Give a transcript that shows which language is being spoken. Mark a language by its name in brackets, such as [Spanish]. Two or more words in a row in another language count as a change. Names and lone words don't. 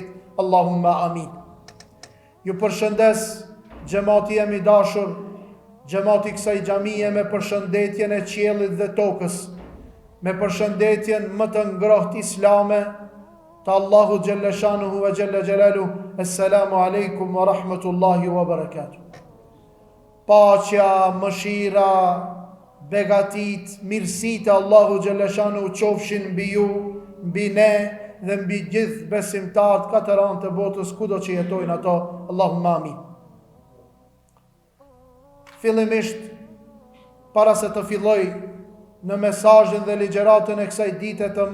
[Arabic] اللهم آمين. [Albanian] Ju përshëndes xhamati jam I dashur, xhamati kësaj xhamie me përshëndetjen e qiellit dhe tokës, me përshëndetjen më të ngrohtë islame të [Arabic] الله جل شأنه وجل جلاله. السلام عليكم ورحمة الله وبركاته. [Albanian] Paqja, mëshira, begatit, mirësit e [Arabic] الله جل شأنه [Albanian] qofshin mbi ju, mbi ne dhe mbi gjithë besimtarët katër anë të botës kudo që jetojnë ato. [Arabic] اللهم آمين. [Albanian] Fillimisht, para se të filloj në mesazhin dhe ligjëratën e kësaj dite të